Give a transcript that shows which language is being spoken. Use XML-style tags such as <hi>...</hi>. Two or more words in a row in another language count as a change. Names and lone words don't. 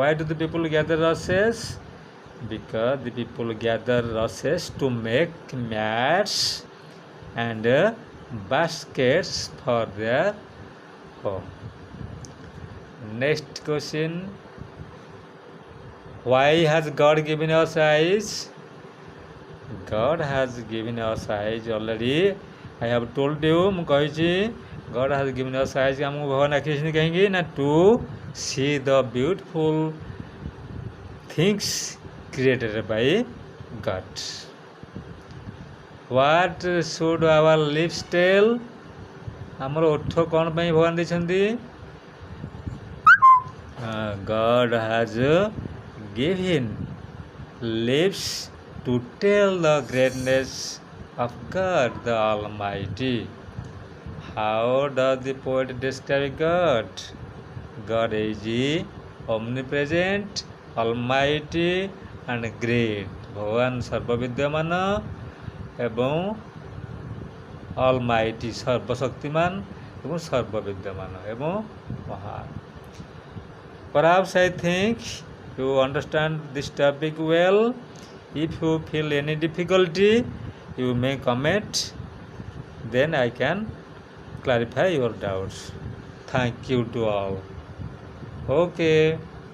<en>Because the people gather rushes to make mats and baskets for their home. Next question. Why has God given us eyes? God has given us eyes already. I have told you,</en> <or>ମୁଁ କହିଛି</or> <en>God has given us eyes।</en> <or>ଆମକୁ ଭଗବାନ ଆଖି ଦେଇଛନ୍ତି କାହିଁକି ନା</or> <en>to see the beautiful things created by God. What should our lips tell?</en> <or>ଆମର ଓଠ କ'ଣ ପାଇଁ ଭଗବାନ ଦେଇଛନ୍ତି?</or> <en>God has given lips to tell the greatness of God the Almighty. How does the poet describe God? God is omnipresent, almighty and great.</en> <or>ଭଗବାନ ସର୍ବବିଦ୍ୟମାନ ଏବଂ almighty ସର୍ବଶକ୍ତିମାନ ଏବଂ ସର୍ବବିଦ୍ୟମାନ ଏବଂ ମହାନ।</or> <en>Perhaps I think you understand this topic well. If you feel any difficulty, you may comment, then I can clarify your doubts. Thank you to all. Okay.</en>